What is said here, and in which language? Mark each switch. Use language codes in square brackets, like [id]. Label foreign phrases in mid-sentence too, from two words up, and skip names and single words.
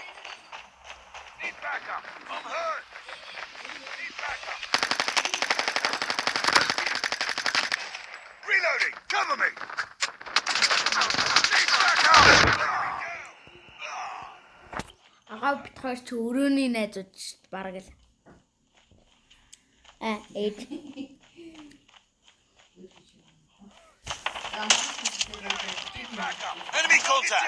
[en] Need backup. I'm hurt. Need backup. Reloading. Cover me. Need backup. Enemy down. [mn] Агаа бит хоёр ч өрөөний найзууд шүү дээ бараг л. Эд. [en] Need backup. Enemy contact.